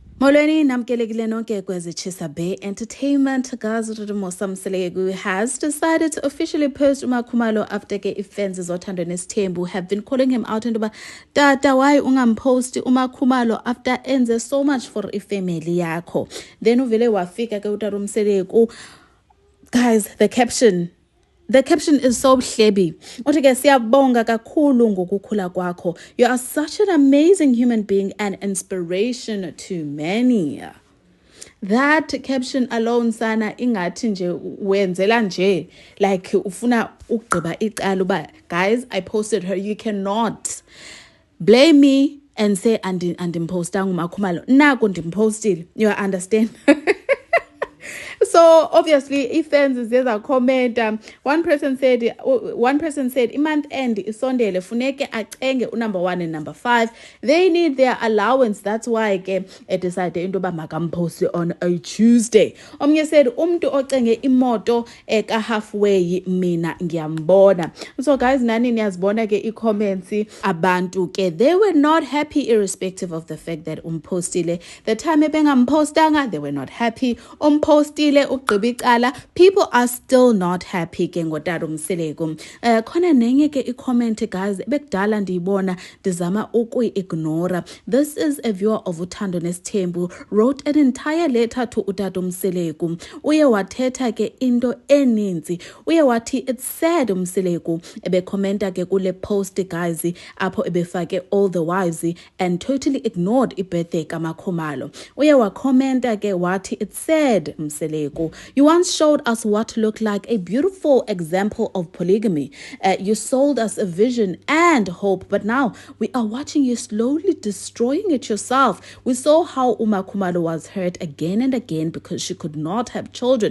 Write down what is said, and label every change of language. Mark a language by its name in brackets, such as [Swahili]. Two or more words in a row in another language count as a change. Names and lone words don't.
[Xhosa] Molweni namkelekile nonke kwezitshisa Bay Entertainment. [English] Gazudumo Samselegu has decided to officially post uMakhumalo after [Xhosa] ke ifans zothando nesithembu [English] have been calling him out and tata why [Xhosa] ungamposti uMakhumalo [English] after enze so much for [Xhosa] ifamily yakho. Then uvele wafika ke uTata Mseleku. [English] Guys, the caption is so buhlebhi. [Xhosa] Uthi ke siyabonga kakhulu ngokukhula kwakho. [English] You are such an amazing human being and inspiration to many. That caption alone [Xhosa] sana ingathi nje wenzela nje like ufuna ukugqiba icala uba [English] guys I posted her. You cannot blame me and say [Xhosa] andimpostanga uMakhumalo. Naku ndimpostile. [English] You understand? So obviously, if fans there's a comment. One person said, "Month end [Xhosa] isondele funeke acenge [English] number 1 and number 5. They need their allowance. That's why I decided [Xhosa] into ba makampost [English] on a Tuesday." [Xhosa] Omnye said, [Zulu] "Umntu ocenge imoto eka halfway mina ngiyambona." [English] So guys, [Xhosa] nani niyazibona ke [English] comments [Xhosa] abantu ke [English] they were not happy irrespective of the fact that umpostile. The time ebengampostanga, they were not happy. [Xhosa] Umpostile ugqiba icala, [English] people are still not happy [Xhosa] ke ngotata Mseleku. Khona nenye ke i-comment guys bekudala ndiyibona ndizama ukuyi-ignora. [English] This is a viewer of Uthando Nesithembu wrote an entire letter to uTata Mseleku. [Xhosa] Uye wathetha ke into eninzi. Uye wathi [English] it's sad [Xhosa] Mseleku ebekhomenta ke kule [English] post guys [Xhosa] apho ebefake [English] all the wives and totally ignored [Xhosa] i-birthday kaMakhumalo. Uye wakhomenta ke wathi [English] it's sad [Xhosa] Mseleku. [English] You once showed us what looked like a beautiful example of polygamy. You sold us a vision and hope, but now we are watching you slowly destroying it yourself. We saw how uMakhumalo was hurt again and again because she could not have children.